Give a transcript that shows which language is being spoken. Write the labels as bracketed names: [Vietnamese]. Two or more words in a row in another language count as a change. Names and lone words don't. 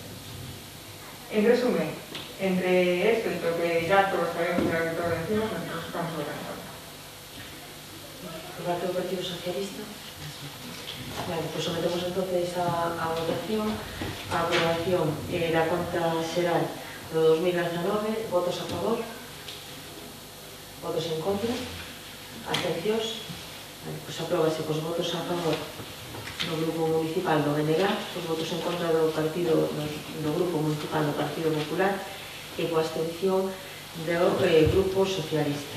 [Spanish] En resumen, entre esto y lo que ya todos sabemos de la todo decimos, nosotros estamos organizados. ¿El Partido Socialista? Bueno, pues sometemos entonces a votación a aprobación la cuenta [Galician] xeral do [Spanish] 2019. [Galician] Votos a favor, votos en contra, abstencións. Pues apróbase cos votos a favor do Grupo Municipal do BNG, os votos en contra do Grupo Municipal do Partido Popular e coa abstención do Grupo Socialista.